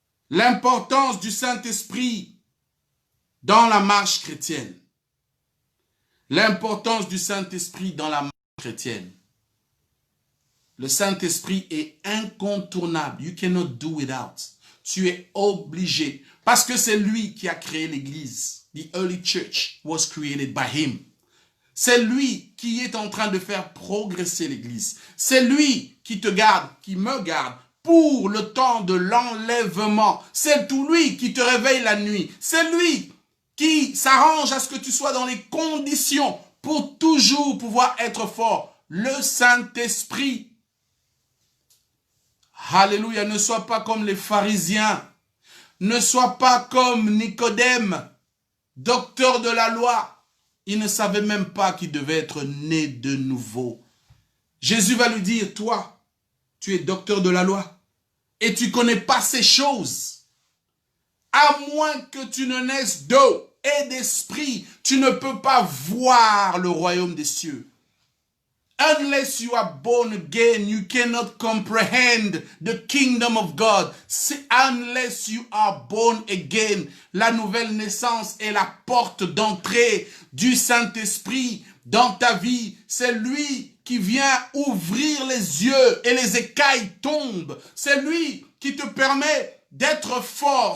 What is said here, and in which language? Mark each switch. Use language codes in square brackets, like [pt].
[fr] L'importance du Saint-Esprit dans la marche chrétienne. L'importance du Saint-Esprit dans la marche chrétienne. Le Saint-Esprit est incontournable. [en] You cannot do without. [fr] Tu es obligé. Parce que c'est lui qui a créé l'Église. [en] The early church was created by him. [fr] C'est lui qui est en train de faire progresser l'Église. C'est lui qui te garde, qui me garde pour le temps de l'enlèvement. C'est tout lui qui te réveille la nuit. C'est lui qui s'arrange à ce que tu sois dans les conditions pour toujours pouvoir être fort. Le Saint-Esprit. Alléluia, ne sois pas comme les pharisiens. Ne sois pas comme Nicodème, docteur de la loi. Il ne savait même pas qu'il devait être né de nouveau. Jésus va lui dire, toi, tu es docteur de la loi et tu ne connais pas ces choses. À moins que tu ne naisses d'eau et d'esprit, tu ne peux pas voir le royaume des cieux. [en] Unless you are born again, you cannot comprehend the kingdom of God. Unless you are born again, [fr] la nouvelle naissance est la porte d'entrée du Saint-Esprit dans ta vie. C'est lui qui vient ouvrir les yeux et les écailles tombent. C'est lui qui te permet d'être fort.